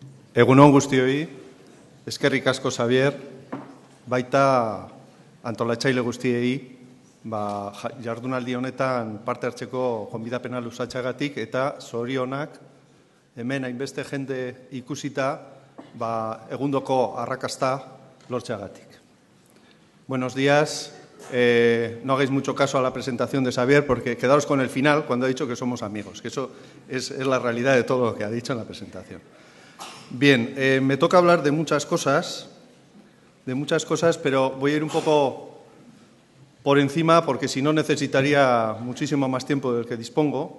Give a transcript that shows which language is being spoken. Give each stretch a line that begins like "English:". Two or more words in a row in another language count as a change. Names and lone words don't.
Basque: Egun on guztioi, eskerrik asko Xabier, baita antolatzaile guztiei, jardunaldi honetan parte hartzeko gonbidapena luzatzeagatik eta zorionak hemen hainbeste jende ikusita egundoko arrakasta lortzeagatik.
Spanish: Buenos días. No hagáis mucho caso a la presentación de Xabier porque quedaros con el final cuando ha dicho que somos amigos, que eso es la realidad de todo lo que ha dicho en la presentación. Bien, me toca hablar de muchas cosas, pero voy a ir un poco por encima porque si no necesitaría muchísimo más tiempo del que dispongo.